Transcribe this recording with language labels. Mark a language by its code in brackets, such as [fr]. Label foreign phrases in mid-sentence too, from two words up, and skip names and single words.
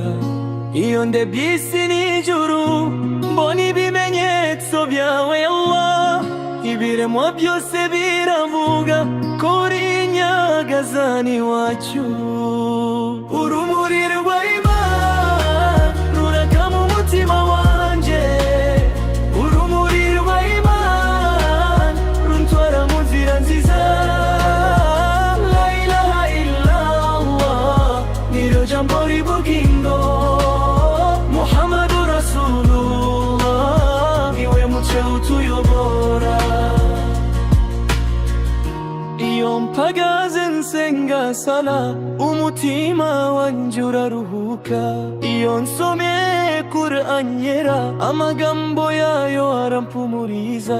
[rw] Iyo ndebye isi n'ijuru mbona ibimenyetso byawe Allah, ibiremwa byose biravuga ko uri Nyagazani wacu. Urumuri rwa Imana ruraka mu mutima wanje, urumuri rwa Imana runtwara mu nzira nziza. [ar] لا إله إلا الله [rw] niryo jambo ribugingo, [ar] محمد رسول الله [rw] niwe mucyo utuyobora. Iyo mpagaze nsenga sala umutima wanje uraruhuka, iyo nsomye Qur'an yera amagambo yayo arampumuriza.